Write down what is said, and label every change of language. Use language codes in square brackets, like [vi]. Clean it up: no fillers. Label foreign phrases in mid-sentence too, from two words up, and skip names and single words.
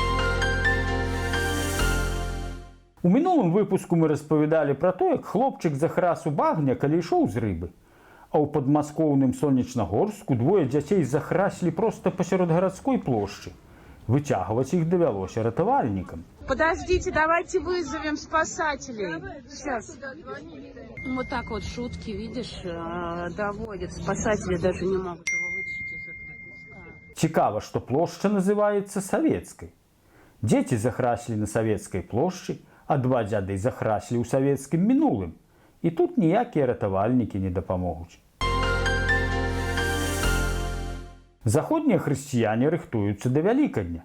[be] У мінулым выпуску мы распавядалі пра то, як хлопчык захрас у багня, калі ішоў з рыбы. А ў падмаскоўным Сонечнагорску двое дзяцей захраслі проста пасярод гарадской плошчы. Выцягваць іх давялося ратавальнікам. [ru] Подождите, давайте вызовем спасателей. Сейчас. Вот так вот шутки, видишь, доводят. Спасатели даже не могут его вытащить из этого песка. [be] Цікава, што плошча называецца Савецкай. Дзеці захраслі на Савецкай плошчы, а 2 дзяды захраслі ў савецкім мінулым. І тут ніякія ратавальнікі не дапамогуць. Заходнія хрысціяне рыхтуюцца да Вялікадня.